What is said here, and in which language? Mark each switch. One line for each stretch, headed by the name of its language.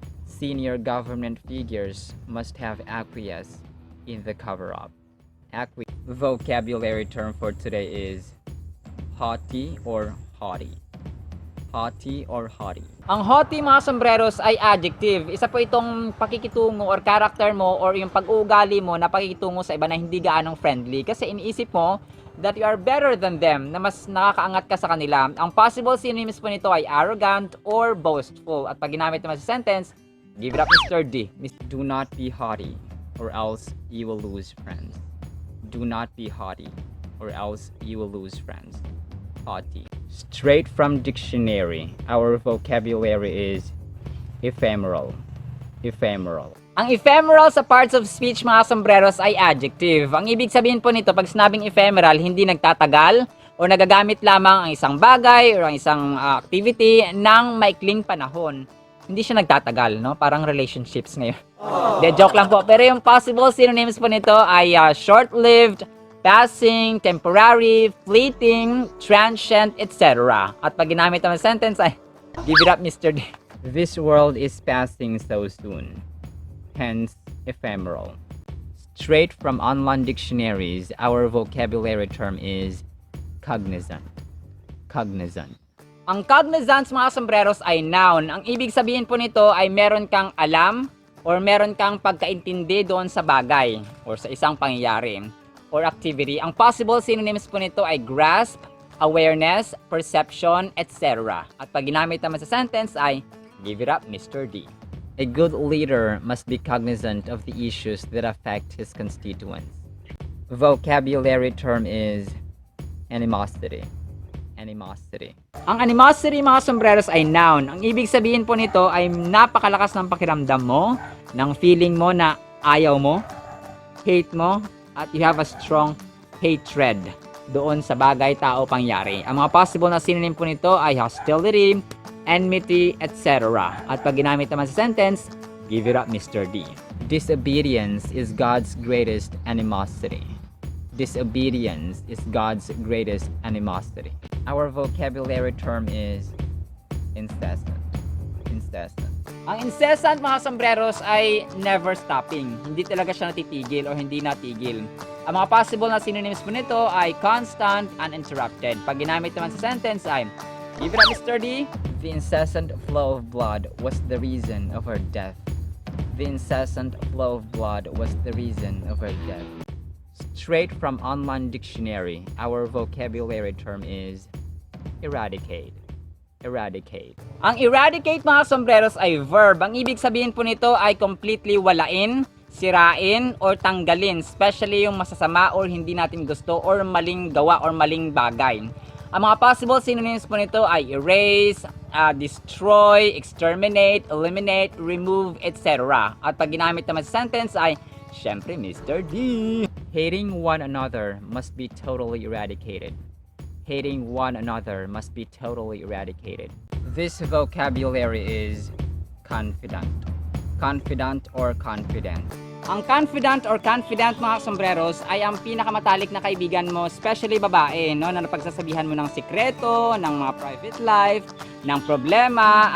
English: Senior government figures must have acquiesced in the cover-up. Vocabulary term for today is haughty or haughty. Haughty or haughty.
Filipino: Ang haughty mga sombreros ay adjective. Isa po itong pakikitungo or character mo or yung pag-uugali mo na pakikitungo sa iba na hindi gaanong friendly. Kasi iniisip mo
English: that you are better than them,
Filipino: na mas nakakaangat ka sa kanila. Ang possible synonyms po nito ay arrogant or boastful. At pag ginamit naman sa sentence,
English: give it up
Filipino: Mr. D.
English: Do not be haughty or else you will lose friends. Do not be haughty or else you will lose friends. Haughty. Straight from dictionary, our vocabulary is ephemeral. Ephemeral.
Filipino: Ang ephemeral sa parts of speech mga sombreros ay adjective. Ang ibig sabihin po nito, pag sinabing ephemeral, hindi nagtatagal o nagagamit lamang ang isang bagay o ang isang activity ng maikling panahon. Hindi siya nagtatagal, no? Parang relationships ngayon. De, joke lang po. Pero yung possible synonyms po nito ay short-lived, passing, temporary, fleeting, transient, etc. At pag ginamit naman sentence ay,
English: give it up
Filipino: Mr. D.
English: This world is passing so soon. Hence, ephemeral. Straight from online dictionaries, our vocabulary term is cognizant. Cognizant.
Filipino: Ang cognizance mga sombreros ay noun. Ang ibig sabihin po nito ay meron kang alam or meron kang pagkaintindi doon sa bagay or sa isang pangyayari or activity. Ang possible synonyms po nito ay grasp, awareness, perception, etc. At pag ginamit naman sa sentence ay
English: give it up,
Filipino: Mr. D.
English: A good leader must be cognizant of the issues that affect his constituents. Vocabulary term is animosity. Animosity.
Filipino: Ang animosity, mga sombreros, ay noun. Ang ibig sabihin po nito ay napakalakas ng pakiramdam mo, ng feeling mo na ayaw mo, hate mo, at
English: you have a strong hatred
Filipino: doon sa bagay, tao, pangyari. Ang mga possible na synonym po nito ay hostility, enmity, etc. At pag ginamit naman sa sentence,
English: give it up,
Filipino: Mr. D.
English: Disobedience is God's greatest animosity. Disobedience is God's greatest animosity. Our vocabulary term is incessant. Incessant.
Filipino: Ang incessant, mga sombreros, ay
English: never stopping.
Filipino: Hindi talaga siya natitigil o hindi natigil. Ang mga possible na synonyms po nito ay constant, uninterrupted. Pag ginamit naman sa sentence ay
English: give it up,
Filipino: Mr. D.
English: The incessant flow of blood was the reason of her death. The incessant flow of blood was the reason of her death. Straight from online dictionary, our vocabulary term is eradicate. Eradicate.
Filipino: Ang eradicate, mga sombreros, ay verb. Ang ibig sabihin po nito ay completely walain, sirain, or tanggalin, especially yung masasama or hindi natin gusto or maling gawa or maling bagay. Ang mga possible synonyms po nito ay erase, destroy, exterminate, eliminate, remove, etc. At pag ginamit naman sa sentence ay syempre, Mr. D.
English: Hating one another must be totally eradicated. Hating one another must be totally eradicated. This vocabulary is confident. Confident or confident.
Filipino: Ang confident or confident, mga sombreros, ay ang pinakamatalik na kaibigan mo, especially babae, no, na napagsasabihan mo ng sikreto, ng mga private life, ng problema.